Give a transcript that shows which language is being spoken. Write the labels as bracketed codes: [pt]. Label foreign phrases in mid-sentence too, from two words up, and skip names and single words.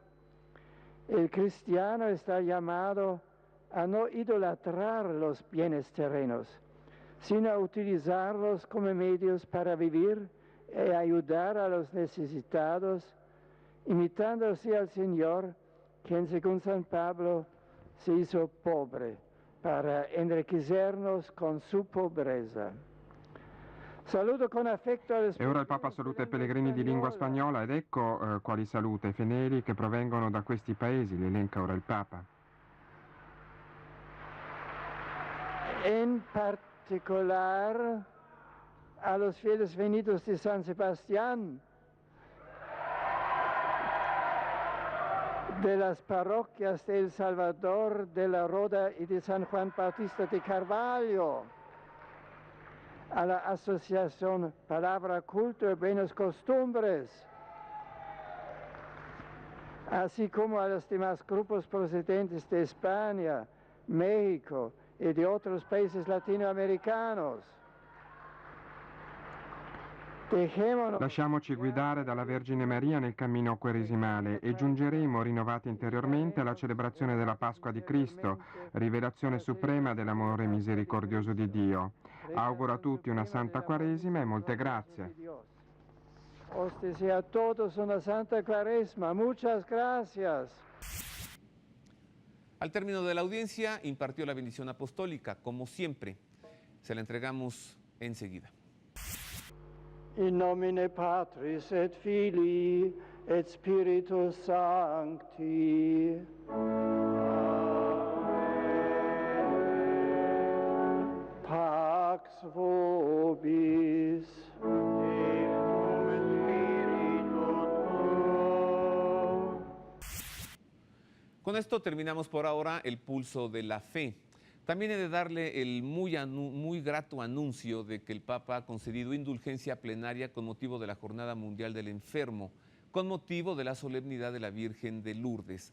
[es] El cristiano está llamado a no idolatrar los bienes terrenos, sino a utilizarlos como medios para vivir y ayudar a los necesitados, imitando así al Señor, quien según San Pablo se hizo pobre para enriquecernos con su pobrezza. [it] Saluto con affetto E ora il Papa saluta i pellegrini di lingua spagnola ed ecco quali saluta i fedeli che provengono da questi paesi, li elenca ora il Papa. [es] En particular a los fieles venidos de San Sebastián, de las parroquias de El Salvador, de La Roda y de San Juan Bautista de Carvalho, a la Asociación Palabra, Culto y Buenas Costumbres, así como a los demás grupos procedentes de España, México y de otros países latinoamericanos. [it] Lasciamoci guidare dalla Vergine Maria nel cammino quaresimale e giungeremo rinnovati interiormente alla celebrazione della Pasqua di Cristo, rivelazione suprema dell'amore misericordioso di Dio. Auguro a tutti una santa Quaresima e molte grazie. [es] Os deseo a todos una santa Cuaresma. Muchas gracias. Al término de la audiencia impartió la bendición apostólica, como siempre. Se la entregamos enseguida. [la] In nomine Patris et Filii et Spiritus Sancti. Amen. Pax vobis. Et cum spiritu tuo. [es] Con esto terminamos por ahora el pulso de la fe. También he de darle el muy grato anuncio de que el Papa ha concedido indulgencia plenaria con motivo de la Jornada Mundial del Enfermo, con motivo de la solemnidad de la Virgen de Lourdes.